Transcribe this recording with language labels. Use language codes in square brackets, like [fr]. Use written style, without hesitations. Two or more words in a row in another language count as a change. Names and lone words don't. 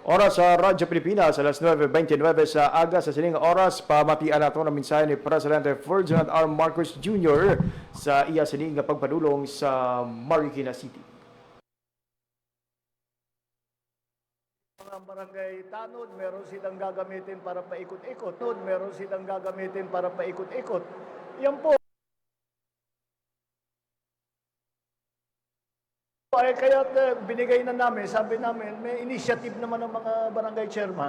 [ceb] Oras sa Radyo Pilipinas, alas 9:29 sa aga sa sining oras, pamatian nato ang mensahe ni Presidente Ferdinand R. Marcos Jr. sa iya sining nga pagpadulong sa Marikina City. [tl] Mga barangay tanod, meron silang gagamitin para paikot-ikot. Meron silang gagamitin para paikot-ikot. Yan po. Ay kaya binigay na namin, sabi namin, may initiative naman ng mga barangay chairman.